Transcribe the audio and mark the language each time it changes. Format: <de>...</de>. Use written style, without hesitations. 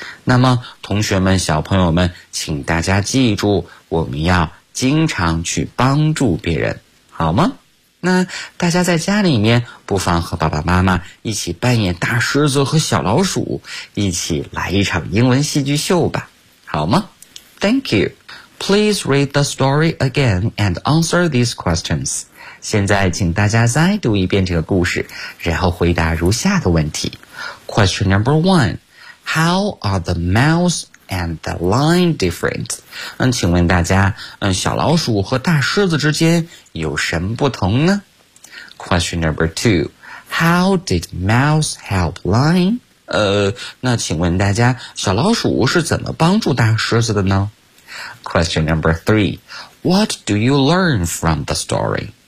<zh>那么同学们小朋友们，请大家记住，我们要经常去帮助别人，好吗？那大家在家里面不妨和爸爸妈妈一起扮演大狮子和小老鼠，一起来一场英文戏剧秀吧，好吗？</zh> <en>Thank you. Please read the story again and answer these questions.</en> <zh>现在请大家再读一遍这个故事，然后回答如下的问题。</zh> <en>Question number one. How are the mouse and the lion different?</en> <zh>请问大家，小老鼠和大狮子之间有什么不同呢？</zh> <en>Question number two. How did mouse help lion?</en> <zh>那请问大家，小老鼠是怎么帮助大狮子的呢？</zh> <en>Question number three. What do you learn from the story?</en>